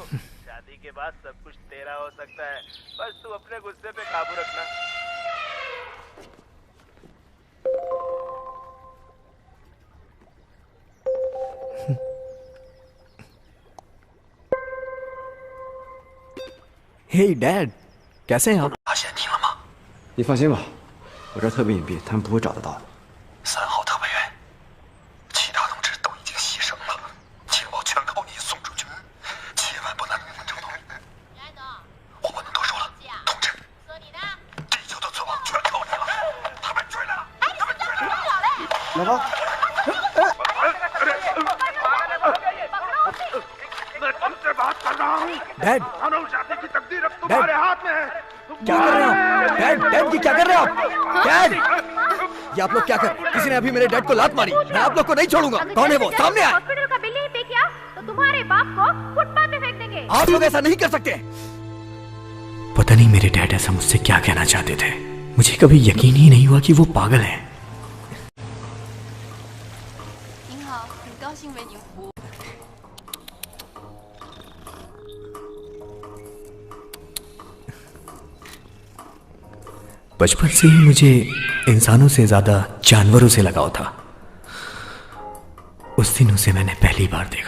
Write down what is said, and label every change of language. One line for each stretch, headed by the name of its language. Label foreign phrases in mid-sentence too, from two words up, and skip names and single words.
Hindi: शादी के बाद सब कुछ तेरा हो सकता है, बस तू अपने गुस्से पे काबू रखना। हे डैड, कैसे हैं आप?
Chinese: 发现你了吗？你放心吧，我这儿特别隐蔽，他们不会找得到的。3号特派员，其他同志都已经牺牲了，情报全靠你送出去，千万不能找到。我不能多说了，同志，地球的存亡全靠你了，他们追来了，他们追来了。老婆。
Hindi: डैड, तुम्हारे हाथ में है। क्या कर रहे हो आप? डैड, डैड की क्या कर रहे हो आप? डैड, ये आप लोग क्या कर? किसी ने अभी मेरे डैड को लात मारी। मैं आप लोग को नहीं छोड़ूंगा। कौन है वो? सामने आए। हॉस्पिटल का बिल नहीं पे किया तो तुम्हारे बाप को फुटपाथ पे फेंक देंगे। आप लोग ऐसा नहीं कर सकते। पता नहीं मेरे डैड ऐसा मुझसे क्या कहना चाहते थे। मुझे कभी यकीन ही नहीं हुआ कि वो पागल हैं।
Chinese: 您好，很高兴为您服务。
Hindi: बचपन से ही मुझे इंसानों से ज्यादा जानवरों से लगाव था। उस दिन उसे मैंने पहली बार देखा।